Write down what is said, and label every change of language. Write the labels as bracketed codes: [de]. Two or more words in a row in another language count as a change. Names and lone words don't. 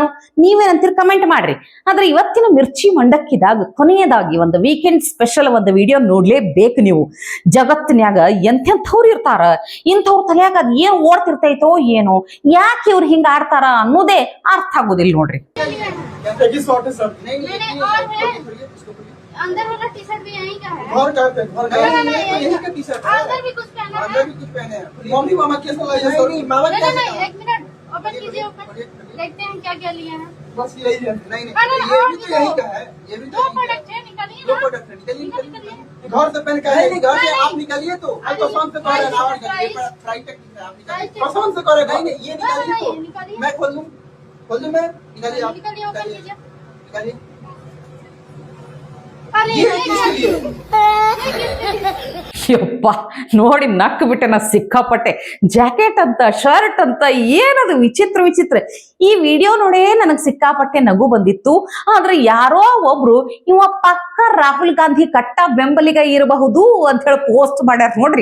[kn] ನೀವೇನಂತೀರಿ ಕಮೆಂಟ್ ಮಾಡ್ರಿ. ಆದ್ರೆ ಇವತ್ತಿನ ಮಿರ್ಚಿ ಮಂಡಕ್ಕಿದಾಗ ಕೊನೆಯದಾಗಿ ಒಂದು [en] weekend special [kn] ಒಂದು ವಿಡಿಯೋ ನೋಡ್ಲೇಬೇಕು ನೀವು. ಜಗತ್ತಿನ್ಯಾಗ ಎಂತೆಂಥವ್ರು ಇರ್ತಾರ, ಇಂಥವ್ರ ತಲೆಯಾಗ ಅದ್ ಏನ್ ಓಡ್ತಿರ್ತೈತೋ ಏನೋ, ಯಾಕೆ ಇವ್ರು ಹಿಂಗ ಆಡ್ತಾರ ಅನ್ನೋದೇ ಅರ್ಥ ಆಗೋದಿಲ್ಲ ನೋಡ್ರಿ. [hi] अंदर वाला टी शर्ट भी यहीं का है। घर का है, घर का है। यहीं का टी-शर्ट है। अंदर भी कुछ पहना है। अंदर भी कुछ पहने हैं। मम्मी मामा कैसा लगा ये सर? मामा नहीं कैसा? नहीं, एक मिनट ओपन कीजिए, ओपन देखते हैं क्या क्या लिए हैं। बस यही है। नहीं नहीं, अरे ये और भी तो दो। यही का है, ये भी तो दो यही का है। प्रोडक्ट है, निकालिए दो ना। प्रोडक्ट है, निकालिए निकालिए। घर से पहन के नहीं घर से नहीं। आप निकालिए तो पसंद से करे ना, और ये फ्राई टेक आप निकालिए पसंद से करे। नहीं नहीं, ये निकालिए नहीं, तो निकालिए। मैं खोल दूं मैं, निकालिए आप निकालिए, ओपन कीजिए। निकालिए। अरे ये किसके लिए? ये [kn] ಯಪ್ಪ ನೋಡಿ ನಕ್ಕು ಬಿಟ್ಟೆ ನಾ ಸಿಕ್ಕಾಪಟ್ಟೆ. ಜಾಕೆಟ್ ಅಂತ ಶರ್ಟ್ ಅಂತ ಏನದು ವಿಚಿತ್ರ ವಿಚಿತ್ರ. ಈ ವಿಡಿಯೋ ನೋಡೇ ನನಗ್ ಸಿಕ್ಕಾಪಟ್ಟೆ ನಗು ಬಂದಿತ್ತು. ಆದ್ರೆ ಯಾರೋ ಒಬ್ರು ಇವ ಪಕ್ಕ ರಾಹುಲ್ ಗಾಂಧಿ ಕಟ್ಟ ಬೆಂಬಲಿಗ ಇರಬಹುದು ಅಂತ ಹೇಳಿ ಪೋಸ್ಟ್ ಮಾಡ್ಯಾರ ನೋಡ್ರಿ.